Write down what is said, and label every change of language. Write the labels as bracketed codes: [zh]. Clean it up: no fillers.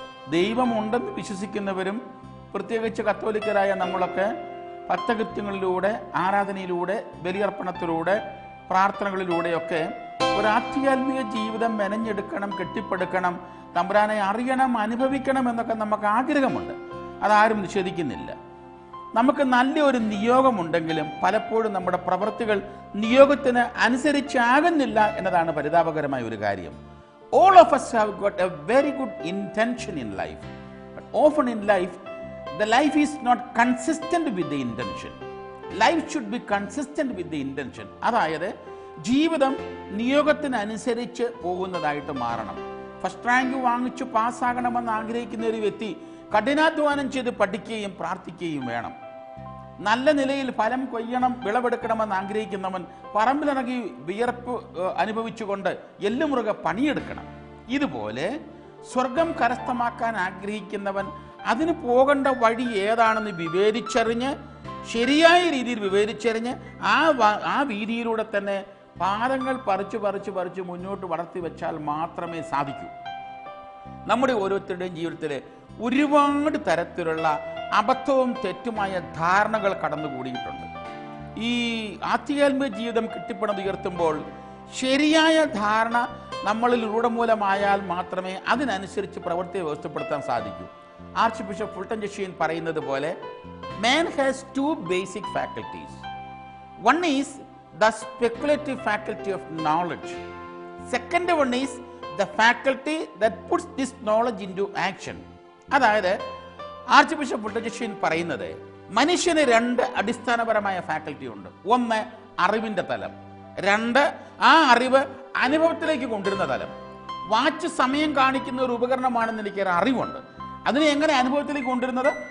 [ml] ദൈവമുണ്ടെന്ന് വിശ്വസിക്കുന്നവരും, പ്രത്യേകിച്ച് കത്തോലിക്കരായ നമ്മളൊക്കെ ഭക്തകൃത്യങ്ങളിലൂടെ, ആരാധനയിലൂടെ, ബലിയർപ്പണത്തിലൂടെ, പ്രാർത്ഥനകളിലൂടെയൊക്കെ ഒരാധ്യാത്മിക ജീവിതം മെനഞ്ഞെടുക്കണം, കെട്ടിപ്പടുക്കണം, തമ്പുരാനെ അറിയണം, അനുഭവിക്കണം എന്നൊക്കെ നമുക്ക് ആഗ്രഹമുണ്ട്. അതാരും നിഷേധിക്കുന്നില്ല. നമുക്ക് നല്ലൊരു നിയോഗമുണ്ടെങ്കിലും പലപ്പോഴും നമ്മുടെ പ്രവൃത്തികൾ നിയോഗത്തിന് അനുസരിച്ചാകുന്നില്ല എന്നതാണ് പരിതാപകരമായ ഒരു കാര്യം. [en] All of us have got a very good intention in life, but often in life the life is not consistent with the intention. Life should be consistent with the intention. [ml] അതായത് ജീവിതം നിയോഗത്തിനനുസരിച്ച് പോകുന്നതായിട്ട് മാറണം. ഫസ്റ്റ് റാങ്ക് വാങ്ങിച്ചു പാസ്സാകണമെന്ന് ആഗ്രഹിക്കുന്ന ഒരു വ്യക്തി കഠിനാധ്വാനം ചെയ്ത് പഠിക്കുകയും പ്രാർത്ഥിക്കുകയും വേണം. നല്ല നിലയിൽ ഫലം കൊയ്യണം, വിളവെടുക്കണമെന്ന് ആഗ്രഹിക്കുന്നവൻ പറമ്പിലിറങ്ങി വിയർപ്പ് അനുഭവിച്ചുകൊണ്ട് എല്ലുമുറുകെ പണിയെടുക്കണം. ഇതുപോലെ സ്വർഗം കരസ്ഥമാക്കാൻ ആഗ്രഹിക്കുന്നവൻ അതിന് പോകേണ്ട വഴി ഏതാണെന്ന് വിവേചിച്ചറിഞ്ഞ്, ശരിയായ രീതിയിൽ വിവേചിച്ചറിഞ്ഞ് ആ വീതിയിലൂടെ തന്നെ പാദങ്ങൾ പറിച്ച് മുന്നോട്ട് വളർത്തി വെച്ചാൽ മാത്രമേ സാധിക്കൂ. നമ്മുടെ ഓരോരുത്തരുടെയും ജീവിതത്തിൽ ഒരുപാട് തരത്തിലുള്ള അബദ്ധവും തെറ്റുമായ ധാരണകൾ കടന്നുകൂടിയിട്ടുണ്ട്. ഈ ആധ്യാത്മിക ജീവിതം കെട്ടിപ്പടുത്തുയർത്തുമ്പോൾ ശരിയായ ധാരണ നമ്മളിൽ രൂഢമൂലമായാൽ മാത്രമേ അതിനനുസരിച്ച് പ്രവൃത്തിയെ വ്യവസ്ഥപ്പെടുത്താൻ സാധിക്കൂ. [en] archbishop Fulton J Sheen [ml] പറയുന്നത് പോലെ, [en] man has two basic faculties. One is the speculative faculty of knowledge. Second one is the faculty that puts this knowledge into action. [ml] അതായത് ആർച്ച് ബിഷപ്പ് ഫുൾട്ടൻ ജഷീൻ പറയുന്നത്, മനുഷ്യന് 2 അടിസ്ഥാനപരമായ ഫാക്കൽറ്റി ഉണ്ട്. ഒന്ന് അറിവിന്റെ തലം, 2 ആ അറിവ് അനുഭവത്തിലേക്ക് കൊണ്ടുവരുന്ന തലം. വാച്ച് സമയം കാണിക്കുന്ന ഒരു ഉപകരണമാണെന്ന് എനിക്കൊരു അറിവുണ്ട്. അതിനെ എങ്ങനെ അനുഭവത്തിലേക്ക് കൊണ്ടുവരുന്നത്?